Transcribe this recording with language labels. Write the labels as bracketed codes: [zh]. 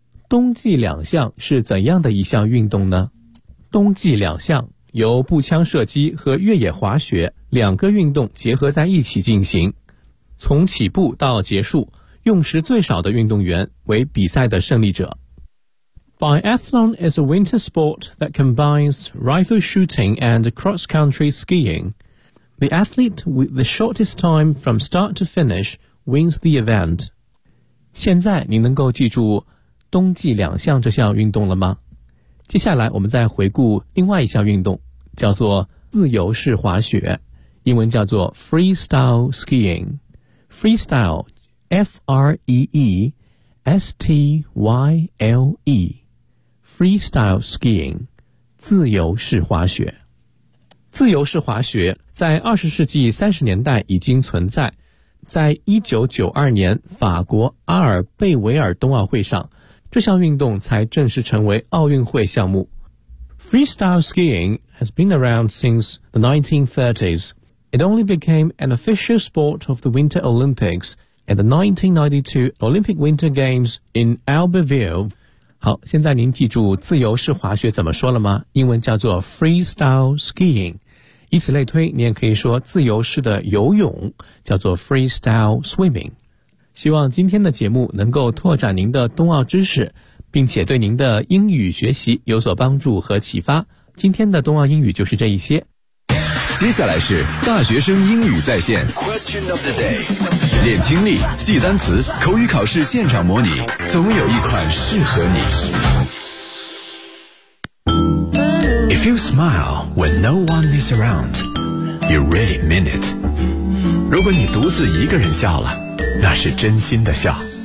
[zh] 冬季两项是怎样的一项运动呢？冬季两项由步枪射击和越野滑雪两个运动结合在一起进行。从起步到结束，用时最少的运动员为比赛的胜利者。 [en] Biathlon is a winter sport that combines rifle shooting and cross-country skiing. The athlete with the shortest time from start to finish wins the event. [zh] 现在您能够记住冬季两项这项运动了吗？接下来我们再回顾另外一项运动，叫做自由式滑雪，英文叫做 [en] freestyle skiing。 Freestyle, F-R-E-E-S-T-Y-L-E, Freestyle Skiing, [zh] 自由式滑雪。自由式滑雪在20世纪30年代已经存在，在1992年法国阿尔贝维尔冬奥会上，这项运动才正式成为奥运会项目。 [en] Freestyle Skiing has been around since the 1930s,It only became an official sport of the Winter Olympics at the 1992 Olympic Winter Games in Albertville. [zh] 好，现在您记住自由式滑雪怎么说了吗？英文叫做 [en] freestyle skiing. [zh] 以此类推，你也可以说自由式的游泳叫做 [en] freestyle swimming. [zh] 希望今天的节目能够拓展您的冬奥知识，并且对您的英语学习有所帮助和启发。今天的冬奥英语就是这一些。接下来是大学生英语在线 [en] Question of the day， [zh] 练听力，记单词，口语考试现场模拟，总有一款适合你。 [en] If you smile when no one is around, you really mean it. [zh] 如果你独自一个人笑了，那是真心的笑。